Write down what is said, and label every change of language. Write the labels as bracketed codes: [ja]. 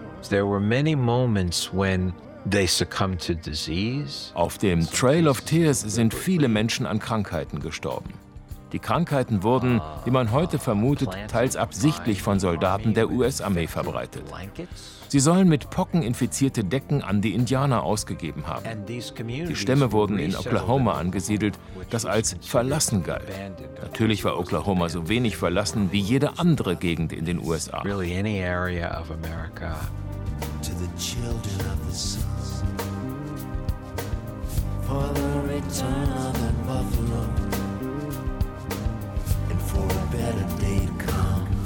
[en] There were many moments when they succumbed to disease. [de] Auf dem Trail of Tears sind viele Menschen an Krankheiten gestorben. Die Krankheiten wurden, wie man heute vermutet, teils absichtlich von Soldaten der US-Armee verbreitet. Sie sollen mit Pocken infizierte Decken an die Indianer ausgegeben haben. Die Stämme wurden in Oklahoma angesiedelt, das als verlassen galt. Natürlich war Oklahoma so wenig verlassen wie jede andere Gegend in den USA. [en] Really any area of America. To the children of the sun, for the return of the buffalo, and for a better day to come.